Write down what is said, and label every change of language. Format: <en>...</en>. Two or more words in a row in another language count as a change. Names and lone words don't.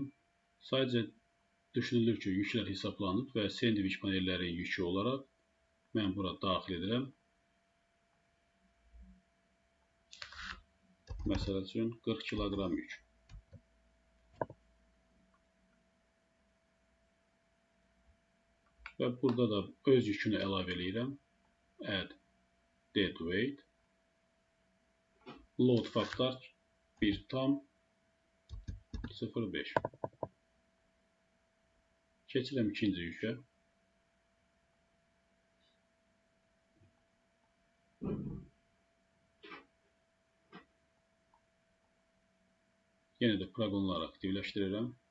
<az>Sadəcə düşünülür ki, yüklər hesablanıb və sendviç panelləri yükü olaraq mən bura daxil edirəm. Məsəl üçün 40 kiloqram yük. Və burada da öz yükünü əlavə edirəm.</az> <en>Add dead weight. Load faktor 1,05.</en> <az>Keçirəm ikinci yükə. Yenə də proqonları aktivləşdirirəm.</az>